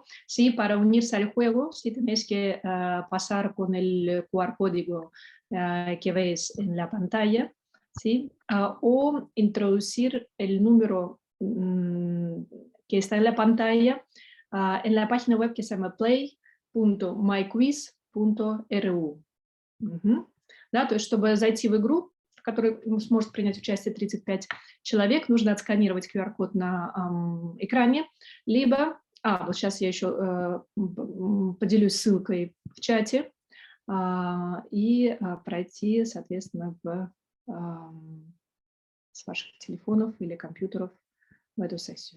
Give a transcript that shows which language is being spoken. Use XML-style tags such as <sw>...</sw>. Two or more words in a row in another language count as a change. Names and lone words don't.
<es>Sí, para unirse al juego, sí tenéis que pasar con el QR código que veis en la pantalla, ¿sí? O introducir el número que está en la pantalla en la página web que se llama play.myquiz.ru.</es> <ru>Да, то есть, чтобы зайти в игру, в которой сможет принять участие 35 человек, нужно отсканировать QR-код на экране, либо, вот сейчас я еще поделюсь ссылкой в чате, и пройти, соответственно, с ваших телефонов или компьютеров в эту сессию.</ru>